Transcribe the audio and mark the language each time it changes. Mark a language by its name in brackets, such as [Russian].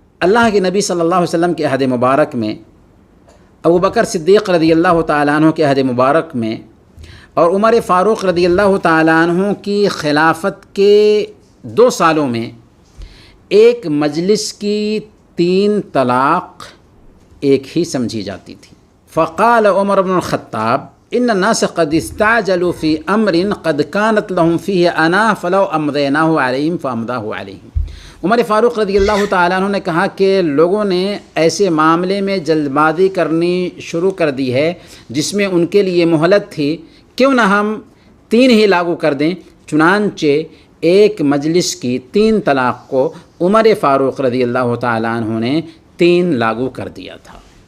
[Urdu] اللہ کے نبی صلی اللہ علیہ وسلم کے عہد مبارک میں، ابو بکر صدیق رضی اللہ تعالیٰ عنہ کے عہد مبارک میں، اور عمر فاروق رضی اللہ تعالیٰ عنہ کی خلافت کے 2 سالوں میں ایک مجلس کی 3 طلاق ایک ہی سمجھی جاتی تھی. [Arabic] فقال عمر بن الخطاب ان الناس قد استعجلوا في امر قد كانت لهم فيه انا فلو امضيناه عليهم فامضاه عليهم. [Urdu] عمر فاروق رضی اللہ تعالیٰ عنہ نے کہا کہ لوگوں نے ایسے معاملے میں جلد بازی کرنی شروع کر دی ہے جس میں ان کے لیے مہلت تھی، کیوں نہ ہم 3 ہی لاگو کر دیں. چنانچہ ایک مجلس کی 3 طلاق کو عمر فاروق رضی اللہ تعالیٰ عنہ نے 3 لاگو کر دیا تھا.